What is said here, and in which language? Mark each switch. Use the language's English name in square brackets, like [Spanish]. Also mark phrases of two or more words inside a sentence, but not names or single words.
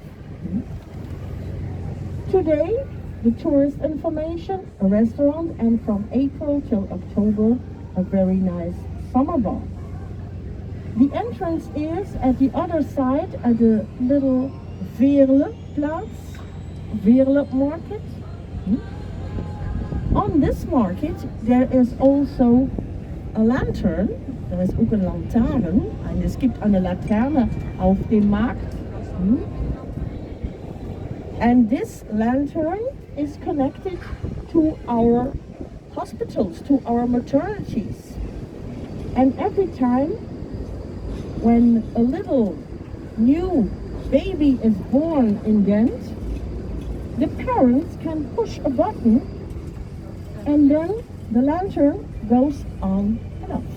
[English] Today, the tourist information, a restaurant, and from April till October, a very nice summer bar. The entrance is at the other side, at the little Veerleplatz. Veerle market. On this market there is also a lantern. [Dutch] Er is ook een lantaarn. [German] En es gibt eine Laterne auf dem Markt. [English] And this lantern is connected to our hospitals, to our maternities. And every time when a little new baby is born in Ghent, the parents can push a button and then the lantern goes on and off.